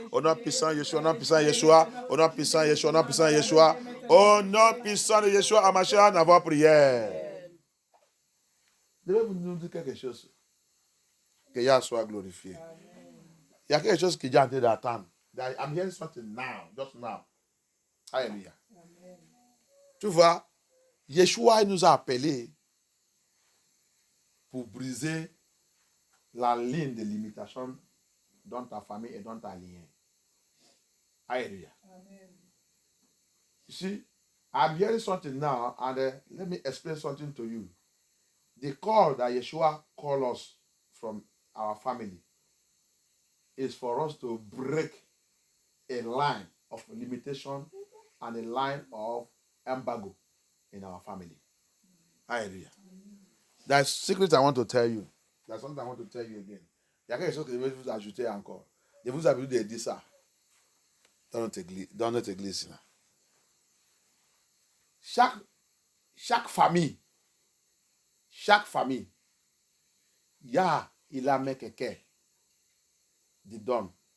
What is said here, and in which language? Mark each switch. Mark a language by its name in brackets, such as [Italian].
[French] Au nom puissant de Yeshua. Au nom puissant de Yeshua. Au nom puissant de Yeshua. Au nom puissant de Yeshua. Au nom puissant de Yeshua Hamashach, en avoir prière. Devez-vous nous dire quelque chose? Que Yah soit glorifié. Il y a quelque chose qui est en train d'attendre. [English] I'm hearing something now, just now. [French] Alléluia. Tu vois, Yeshua nous a appelés pour briser la ligne de limitation dans ta famille et dans ta lignée. Alléluia. [English] You see, I'm hearing something now, and let me explain something to you. The call that Yeshua called us from our family is for us to break a line of limitation and a line of embargo in our family. Hallelujah. There's a secret I want to tell you. There's something I want to tell you again. [French] Il y a quelque chose que je vais vous ajouter encore. Je vous avais dit ça dans notre église. Là. Chaque famille, il a mis quelqu'un de donne.